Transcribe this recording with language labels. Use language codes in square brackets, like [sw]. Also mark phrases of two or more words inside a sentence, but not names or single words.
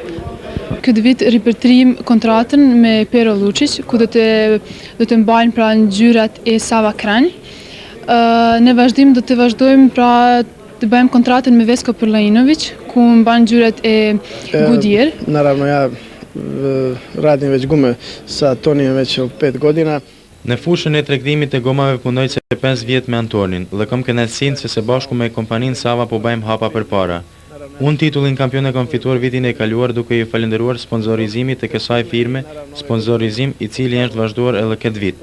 [sq] Këtë vit ripërtrim kontratën me Pero Lučić, ku do të mbajnë pra ngjyrat e Sava Kranj. Në vazhdim do të vazhdojmë pra të bëjmë kontratën me Vesko Prlajinović, ku mban ngjyrat e Goodyear. [sr] Naravno, ja radim već gume sa Tonijem već 5 godina. [sq] Në fushën e tregtimit të gomave punoj që 5 vjet me Antonin dhe kam kënaqësinë se së bashku me kompaninë Sava po bëjmë hapa përpara. Unë titullin kampion e kam fituar vitin e kaluar duke i falenderuar sponsorizimit të kësaj firme, sponsorizim i cili është vazhduar edhe këtë vit.